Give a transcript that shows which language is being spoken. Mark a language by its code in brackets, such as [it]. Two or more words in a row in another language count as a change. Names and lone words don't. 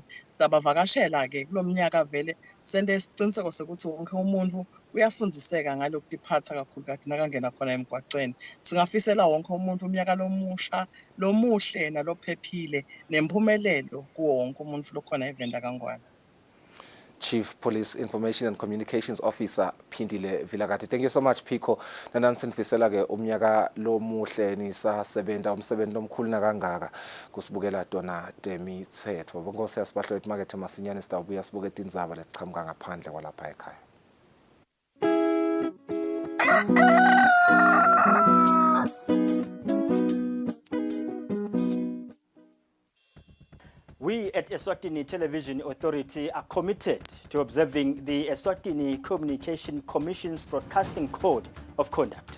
[ss] Sitabavakashela ke kulomnyaka vele sende isiciniseko sokuthi wonke umuntu uyafundziseka ngalokutiphatha kakhulu kade nakangena khona emgwaqweni. Singafisela wonke umuntu umnyaka lomusha lomuhle nalophephile nemphumelelo kuwo wonke umuntu lokhona evenda kangwane. [en] Chief Police Information and Communications Officer Pindile Vilagati. Thank you so much Pico. [ss] Nanansinifisela ke umnyaka lomuhle nisasebenta umsebenzi omkhulu nakangaka kusibukela Dona Demithetho. Bonke siyasibahlo emarket masinyane sitawubuya sibuke indzaba lezichamuka ngaphandle kwalapha ekhaya. [en] We at Eswatini Television Authority are committed to observing the Eswatini Communication Commission's Broadcasting Code of Conduct.